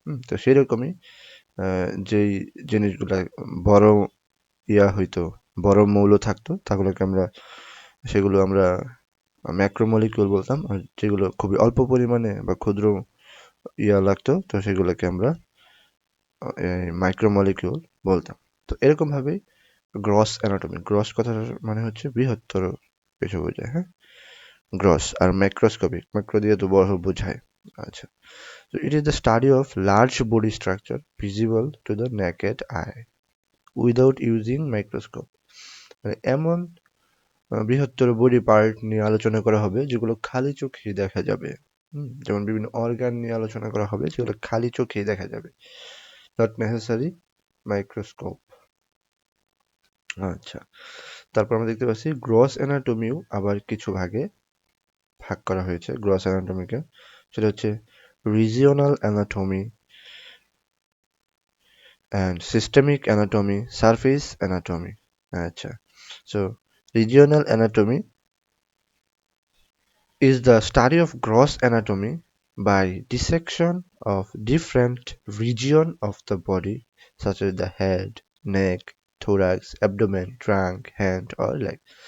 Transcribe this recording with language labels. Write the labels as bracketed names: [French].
[Bangla] তো সেরকমই যেই জিনিসগুলা বড় হইতো, বড় মৌল থাকতো, সেগুলো আমরা ম্যাক্রোমলিকিউল বলতাম, আর যেগুলো খুবই অল্প পরিমাণে বা ক্ষুদ্র লাগতো তো সেগুলোকে আমরা মাইক্রোমলিকিউল বলতাম। তো এরকম ভাবেই গ্রস অ্যানাটমি, গ্রস কথাটার মানে হচ্ছে বৃহত্তর কিছু বোঝায়। হ্যাঁ, গ্রস। আর ম্যাক্রোস্কোপিক, ম্যাক্রো দিয়ে তো বড় বোঝায়। আচ্ছা, [English] so it is the study of large body structure visible to the naked eye without using microscope. [Bangla] মানে এমন বৃহত্তর বডি পার্ট নিয়ে আলোচনা করা হবে যেগুলো খালি চোখেই দেখা যাবে। যেমন বিভিন্ন অর্গান নিয়ে আলোচনা করা হবে যেগুলো খালি চোখেই দেখা যাবে, [English] Not necessary microscope. [Bangla] আচ্ছা, তারপর আমরা দেখতে পাচ্ছি গ্রস অ্যানাটমিও আবার কিছু ভাগে ভাগ করা হয়েছে গ্রস অ্যানাটমিকে। সেটা হচ্ছে regional anatomy and systemic anatomy, surface anatomy. আচ্ছা, [English] So regional anatomy is the study of gross anatomy by dissection of different region of the body such as the head, neck, thorax, abdomen, trunk, hand or leg.